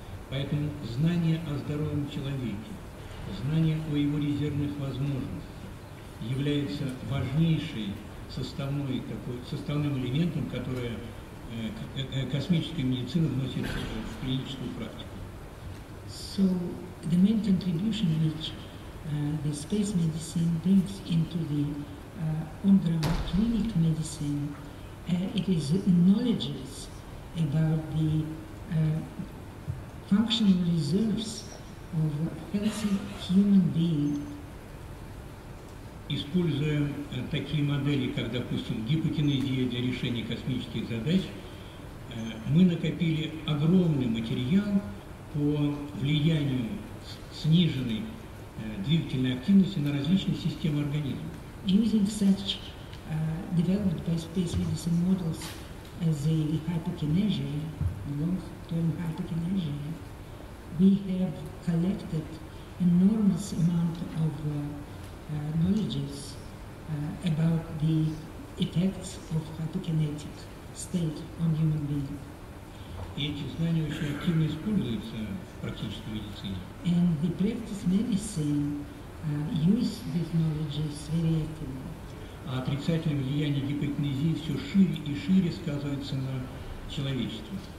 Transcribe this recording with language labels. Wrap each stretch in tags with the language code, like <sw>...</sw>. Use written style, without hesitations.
<ru>Поэтому знание о здоровом человеке, знание о его резервных возможностях является важнейшим составным элементом, который космическая медицина вносит в клиническую практику.</ru> <en>So the main contribution which the space medicine brings into the on-ground clinic medicine, it is knowledges about the functional reserves of a healthy human being.</en> <ru>Используя такие модели, как, допустим, гипокинезия для решения космических задач, мы накопили огромный материал по влиянию сниженной двигательной активности на различные системы организма.</ru> <en>Using such developed by space medicine models as the hypokinesia, long-term hypokinesia, we have collected enormous amount of knowledges about the effects of hypokinetic state on human being.</en> <ru>И эти знания очень активно используются в практической медицине.</ru> <en>And the practice medicine use these knowledges very actively.</en> <ru>А отрицательное влияние гипокинезии все шире и шире сказывается на человечестве.</ru>